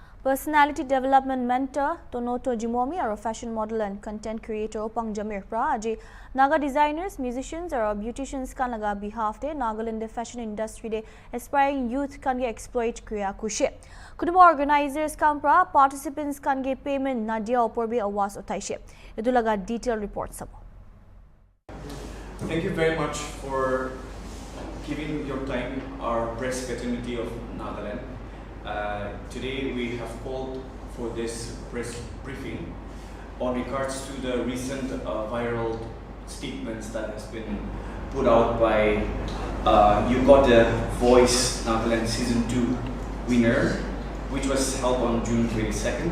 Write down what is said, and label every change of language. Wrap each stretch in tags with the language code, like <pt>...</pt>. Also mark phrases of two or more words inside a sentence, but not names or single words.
<en>Personality development mentor Tonoto Jimomi are a fashion model and content creator Opang Jamir</en> <nag>Pra aji</nag> <en>Naga designers, musicians or beauticians</en> <nag>kan laga behalf de Nagaland</nag> <en>fashion industry</en> <nag>de</nag> <en>aspiring youth</en> <nag>kan ge exploit kriya kushe. Kuduba organizers kan pra participants kan ge payment nadia oporbi awas utaishe. Edu laga</nag> <en>detailed report</en> <nag>sabo.</nag> <en>Thank you very much for giving your time our press fraternity of Nagaland. Today we have called for this press briefing on regards to the recent viral statements that has been put out by You Got the Voice Nagaland Season 2 winner, which was held on June 22nd.</en>